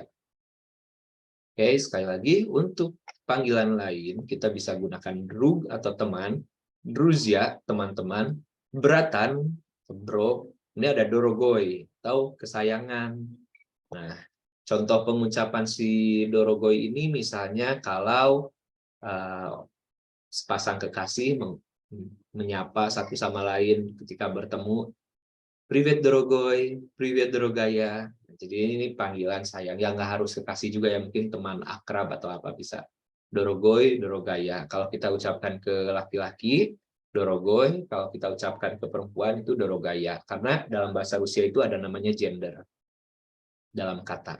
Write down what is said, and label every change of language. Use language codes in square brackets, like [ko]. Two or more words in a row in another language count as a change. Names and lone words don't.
[id] Oke, sekali lagi, untuk panggilan lain, kita bisa gunakan drug atau teman, druzia, teman-teman, beratan, bro, ini ada dorogoi, atau kesayangan. Nah, contoh pengucapan si dorogoi ini misalnya kalau sepasang kekasih menyapa satu sama lain ketika bertemu, [ru] Привет дорогой, привет дорогая. [id] Jadi ini panggilan sayang, yang nggak harus kekasih juga, ya mungkin teman akrab atau apa bisa. [ru] Дорогой, дорогая. [id] Kalau kita ucapkan ke laki-laki, dorogoi. Kalau kita ucapkan ke perempuan itu dorogaya. Karena dalam bahasa Rusia itu ada namanya gender dalam kata.